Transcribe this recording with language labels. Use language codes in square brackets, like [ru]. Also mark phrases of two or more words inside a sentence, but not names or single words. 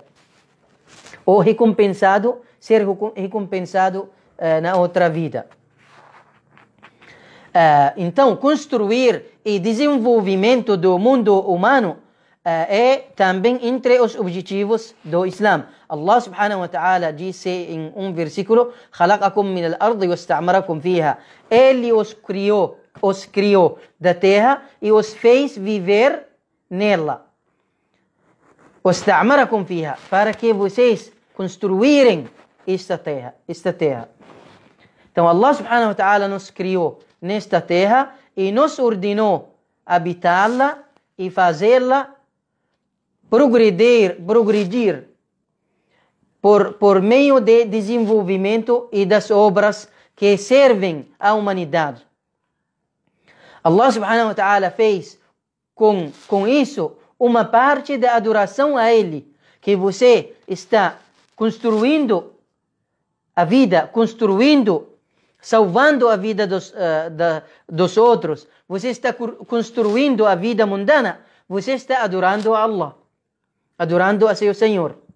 [pt] Ou ser recompensado na outra vida. Então, construir e desenvolvimento do mundo humano é também entre os objetivos do Islã. Allah [ar] subhanahu wa ta'ala [pt] disse em um versículo: [ar] خَلَقَكُم مِّنَ الْأَرْضِ وَاسْتَعْمَرَكُم فِيهَا. [pt] Ele os criou da terra e os fez viver nela. [ar] وَاسْتَعْمَرَكُم فِيهَا, [pt] para que vocês construírem esta terra. Então Allah [ar] subhanahu wa ta'ala [pt] nos criou nesta terra e nos ordenou habitá-la e fazê-la progredir por meio de desenvolvimento e das obras que servem à humanidade. Allah [ar] subhanahu wa ta'ala [pt] fez com isso uma parte da adoração a Ele, que você está construindo a vida, salvando a vida dos outros, você está construindo a vida mundana, você está adorando a Allah, adorando a seu Senhor.